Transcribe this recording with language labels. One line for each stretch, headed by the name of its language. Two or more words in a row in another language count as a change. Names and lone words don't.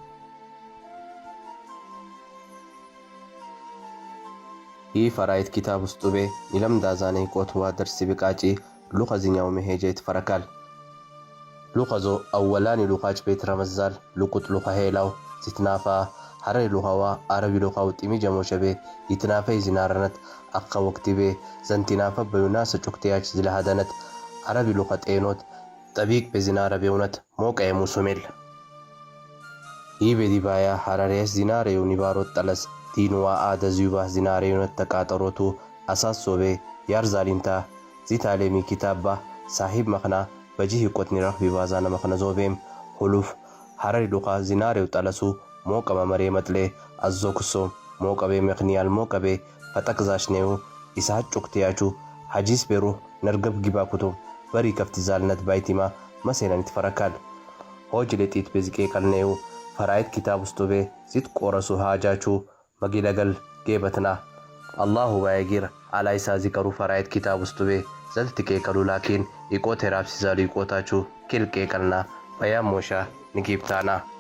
Harari: ይህ ፈራይት ኪታብ ውስጡቤ ይለም ዳዛኔ ቆትዋ ደርሲ ብቃጪ ሉኸዚኛው መሄጃ ይትፈረካል ሉኸዞ አወላኒ ሉኻች ቤት ረመዛል ሉቁጥ ሉኸ ሄላው ሲትናፋ ሐረሪ ሉኸዋ አረቢ ሉኻው ጢሚ ጀሞሸቤ ይትናፈይ ዚናረነት አኸ ወቅቲቤ ዘንቲናፈ በዩናስ ጩክትያች ዝለሃደነት አረቢ ሉኸ ጤኖት ጠቢቅ በዚናረ ቤውነት ሞቀ የሙሱሜል ይህ ቤዲባያ ሐረሪያስ ዚናሬው ኒባሮት ጠለስ ዲንዋ አደ ዚዩባ ዚናሬውነት ተቃጠሮቱ አሳሶቤ ያርዛሊንታ ዚታሌሚ ኪታባ ሳሂብ መኽና በጂህ ይቆትኒ ረኽቢ ባዛነ መኽነዞቤም ሁሉፍ ሐረሪ ሉኻ ዚናሬው ጠለሱ ሞቀ መመሬ መጥሌ አዞ ክሶም ሞቀቤ መኽኒያል ሞቀቤ ፈጠቅዛሽኔው ኢሳት ጩክትያቹ ሐጂስ ቤሩ ነርገብ ጊባ ኩቱም በሪ ከፍት ዛልነት ባይቲማ መሴናን ይትፈረካል ሆጅ ለጢት በዝቄ ቀልኔው ፈራይት ኪታብ ውስጡቤ ዚት ቆረሱ ሃጃቹ መጊለገል ጌበትና አላሁ ባይጊር አላይሳ ዚቀሩ ፈራይት ኪታብ ውስጡቤ ዘልትቄ ቀሉ ላኪን ይቆት ሄራብ ሲዛሉ ይቆታቹ ኪልቄ ቀልና በያም ሞሻ ንጊብታና